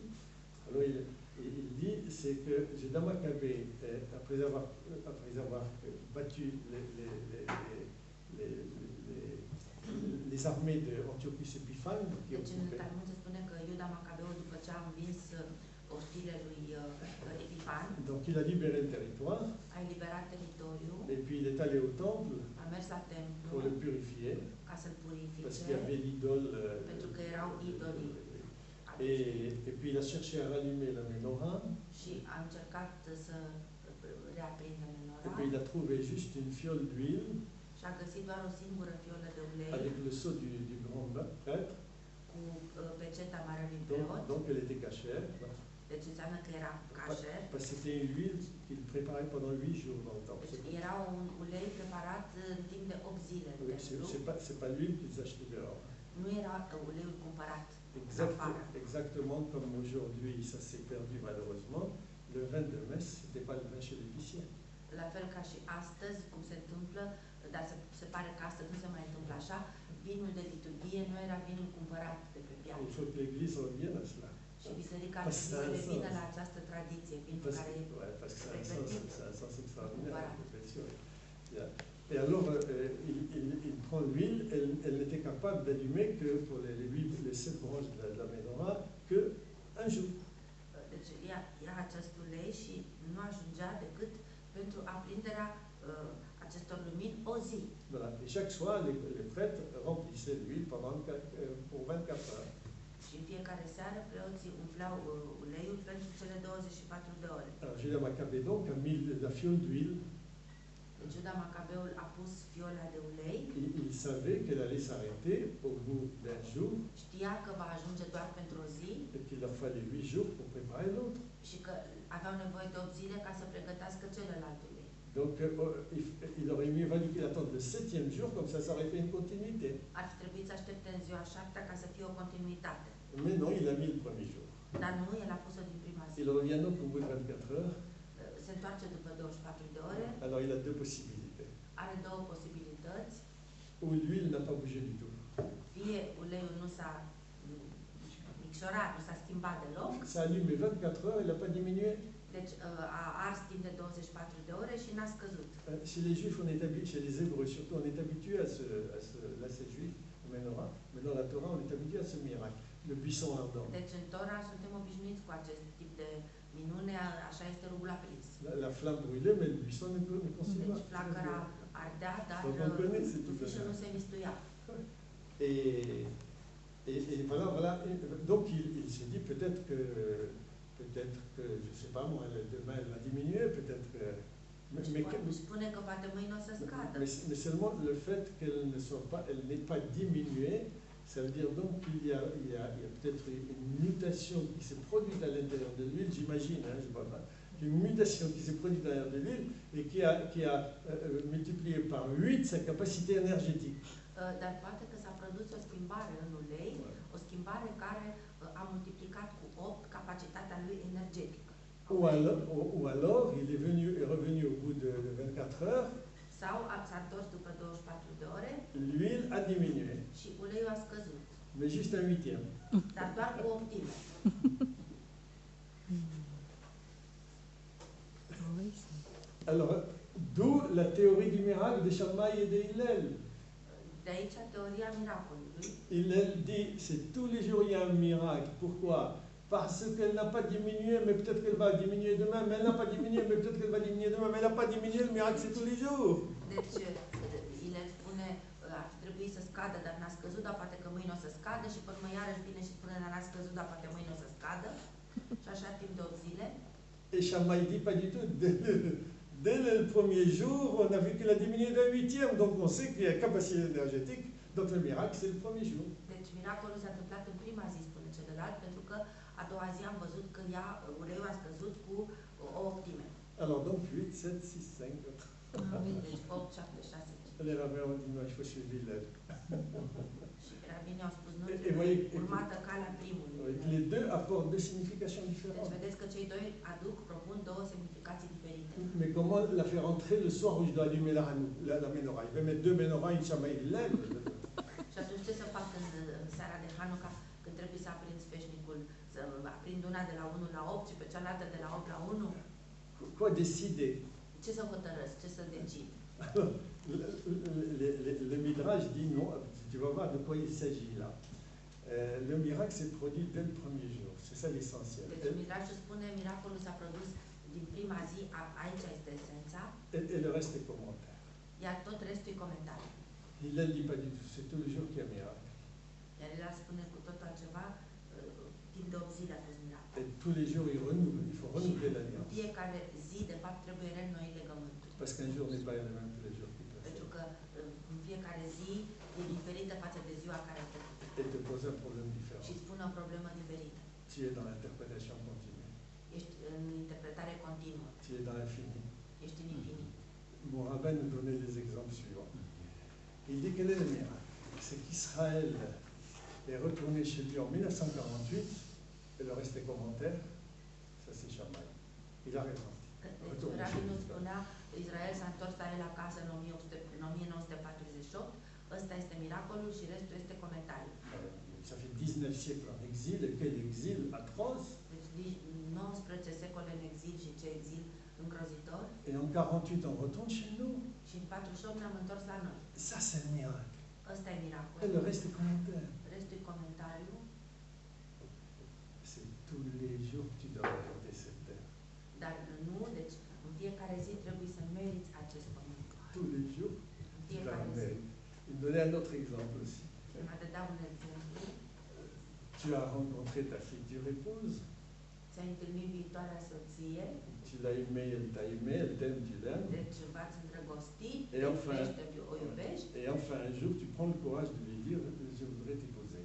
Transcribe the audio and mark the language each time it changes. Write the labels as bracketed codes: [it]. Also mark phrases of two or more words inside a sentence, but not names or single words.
[fr] Alors il dit, c'est que Juda Maccabée, après avoir battu les armées d'Antiochus Epiphan, qui [ro] Deci în [fr] occupaient, [ro] Talmud se spune că Iuda Macabeul, după ce a învins oștile lui Epifan, [fr] donc il a libéré le territoire, [ro] a eliberat teritoriul, [fr] et puis il est allé au temple [ro] a mers la [fr] pour le [ro] templu [fr] purifier, [ro] ca să-l [fr] parce qu'il y [ro] purifice, [fr] avait l'idole. [ro] pentru că erau idolii. [fr] Et puis il a cherché à rallumer la menorah, [ro] Și a încercat să reaprindă [fr] et [ro] menorah [fr] puis il a trouvé juste une fiole d'huile [ro] și a găsit doar o singură fiolă de ulei [fr] avec le sceau du grand prêtre, [ro] cu peceta marelui preot, [fr] donc elle était cachère, [ro] deci înseamnă că era cașer. [fr] parce que c'était une huile qu'il préparait pendant 8 jours dans le temple. [ro] Deci era un ulei preparat în timp de 8 zile în templu. [fr] C'est pas l'huile qu'ils achetaient dehors. [ro] Nu era uleiul cumpărat. [fr] Exactement comme aujourd'hui, ça s'est perdu malheureusement, le vin de messe, c'était pas le vin chez l'épicier. [ro] La fel ca și astăzi, cum se întâmplă, dar se pare că astăzi nu se mai întâmplă așa, vinul de liturghie nu era vinul cumpărat de pe piață. [fr] Il faut que l'Église revienne à cela. [ro] Și biserica ar trebui să revină la această tradiție, vinul care e [fr] Parce que c'est un sens extraordinaire, Voilà. la perfection. Et alors, il prend l'huile, elle n'était capable d'allumer que pour les 7 branches de la menorah, que un jour. [ro] Deci ia acest ulei și nu ajungea decât pentru aprinderea acestor lumini o zi. [fr] Voilà. Et chaque soir, les prêtres remplissaient l'huile pour 24 heures. [ro] Și în fiecare seară preoții umfleau uleiul pentru cele 24 de ore. [fr] Alors, Juda Maccabée donc a mis la fiole d'huile. [ro] Deci Iuda Macabeul a pus fiola de ulei. [fr] Il savait qu'elle allait s'arrêter au bout d'un jour, [ro] Știa că va ajunge doar pentru o zi [fr] et qu'il leur fallait 8 jours pour préparer l'autre. [ro] și că aveau nevoie de 8 zile ca să pregătească celălalt ulei. [fr] Donc, il aurait mieux valu qu'il attende le 7e jour, comme ça aurait fait une continuité. [ro] Ar fi trebuit să aștepte în ziua 7 ca să fie o continuitate. [fr] Mais non, il a mis le premier jour. [ro] Dar nu, el a pus-o din prima zi. [fr] Il revient donc au bout de 24 heures. [ro] Se întoarce după 24 de ore, [fr] Alors, il a 2 possibilités. [ro] are două posibilități. [fr] Ou l'huile n'a pas bougé du tout. [ro] Fie uleiul nu s-a micșorat, nu s-a schimbat deloc, [fr] Ça allume 24 heures, il n'a pas diminué. [ro] deci a ars timp de 24 de ore și n-a scăzut. [fr] Chez les Juifs, on est habitué, chez les Hébreux surtout, on est habitué là c'est juif, Menorah, mais dans la Torah, on est habitué à ce miracle, le buisson ardent. [ro] Deci în Tora suntem obișnuiți cu acest tip de minune, așa este rugul aprins. [fr] La flamme brûlait, mais le buisson ne consumait [ro] Deci [fr] pas. [ro] flacăra ardea, dar [fr] Donc on connaît ce type de [ro] tufișul nu [fr] miracle. [ro] se mistuia. [fr] Et voilà. Donc il s'est dit peut-être que, je sais pas moi, demain elle va diminuer, peut-être que. [ro] Spune că poate mâine o să scadă. [fr] Mais seulement le fait qu'elle n'ait pas diminué, ça veut dire donc qu'il y a peut-être une mutation qui s'est produite à l'intérieur de l'huile, j'imagine, hein, je ne sais pas, une mutation qui s'est produite à l'intérieur de l'huile et qui a multiplié par 8 sa capacité énergétique. [ro] Dar poate că s-a produs o schimbare în ulei, o schimbare care a multiplicat cu 8 capacitatea lui energetică. [fr] Ou alors il est revenu au bout de 24 heures. [ro] Sau s-a întors după 24 de ore. [fr] L'huile a diminué. [ro] Și uleiul a scăzut. [fr] Mais juste un 8e. [ro] Dar doar cu 8-ime. [fr] Alors, d'où la théorie du miracle de Shammai et de Hillel. [ro] De aici teoria miracolului. [fr] Elle dit, c'est tous les jours il y a un miracle. Pourquoi? Parce qu'elle n'a pas diminué, mais peut-être qu'elle va diminuer demain, mais elle n'a pas diminué, mais peut-être qu'elle va diminuer demain, mais elle n'a pas diminué, le miracle c'est tous les jours. [ro] Deci, el spune, ar fi trebuit să scadă, dar n-a scăzut, dar poate că mâine o să scadă și până mă iarăși vine și spune, dar n-a scăzut, dar poate mâine o să scadă. Și așa timp de 8 zile. [fr] Et Shammai dit pas du tout. Dès le premier jour, on a vu qu'elle a diminué d'un huitième, donc on sait qu'il y a capacité énergétique, donc le miracle c'est le premier jour. [ro] Deci miracolul s-a întâmplat în prima zi, spune celălalt, pentru că a doua zi am văzut că uleiul a scăzut cu o optime. [fr] Alors donc 8, 7, 6, 5, 4. [ro] Deci 8, 7, 6, 5. [fr] Les rabbins ont dit non, il faut suivre l'élève. [ro] Și rabinii au spus, nu trebuie urmată calea primului. [fr] Les deux apportent deux significations [ro] Deci [fr] différentes. [ro] vedeți că cei doi propun două semnificații diferite. [fr] Mais comment la faire entrer le soir où je dois allumer la menorah? Il va mettre deux menorahs, une Shammai l'élève. [ro] Și atunci ce să fac când seara de Hanukkah, când trebuie să aprind sfeșnicul, să aprind una de la 1 la 8 și pe cealaltă de la 8 la 1? [fr] Quoi décider? [ro] Ce să hotărăsc, ce să decid? [fr] Le Midrash dit non, tu vas voir de quoi il s'agit là. Le miracle s'est produit dès le premier jour, c'est ça l'essentiel. [ro] Deci Midrashul spune, miracolul s-a produs din prima zi, aici este esența, [fr] Et le reste est commentaire. [ro] iar tot restul e comentariu. [fr] Il ne dit pas du tout, c'est tous les jours qu'il y a miracle. [ro] Iar el spune cu tot altceva, timp de 8 zile a fost miracol. [fr] Et tous les jours, il faut renouveler l'alliance. [ro] Fiecare zi, de fapt, trebuie reînnoi legământul. [fr] Parce qu'un jour n'est pas le même que les jours qui [ro] Pentru [fr] précèdent. [ro] că în fiecare zi e diferită față de ziua care a trecut. [fr] Et te pose un problème différent. [ro] Și îți pune o problemă diferită. [fr] Tu es dans l'interprétation continue. [ro] Ești în interpretare continuă. [fr] Tu es dans l'infini. [ro] Ești în infinit. [fr] Mon rabbin nous donnait des exemples suivants. Il dit quel est le miracle? C'est qu'Israël est retourné chez lui en 1948, et le reste est commentaire, ça c'est Shammai. Il a raison. [ro] Deci, rabinul spunea, Israel s-a întors la el acasă în 1948, ăsta este miracolul și restul este comentariu. [fr] Ça fait 19 siècles en exil, et quel exil atroce! [ro] Deci 19 secole în exil și ce exil îngrozitor. [fr] Et en 48, on retourne chez nous. [ro] Și în 48 ne-am întors la noi. [fr] Ça c'est le miracle. [ro] Ăsta e miracolul. [fr] Et le reste est commentaire. [ro] Restul e comentariu. [fr] C'est tous les jours que tu dois regarder cette terre. [ro] Dar nu, deci în fiecare zi trebuie să meriți acest pământ. [fr] Tous les jours, [ro] În [fr] tu dois [ro] fiecare [fr] le [ro] zi. [fr] mériter. Il me donnait un autre exemple aussi. [ro] Mă dădea un exemplu. [fr] Tu as rencontré ta future épouse, [ro] Ți-ai întâlnit viitoarea soție, [fr] tu l'as aimée, elle t'a aimé, elle t'aime, tu l'aimes. [ro] deci v-ați îndrăgostit, [fr] Et [ro] te [fr] enfin, [ro] iubești, o iubești [fr] et enfin un jour, tu prends le courage de lui dire, je voudrais t'épouser.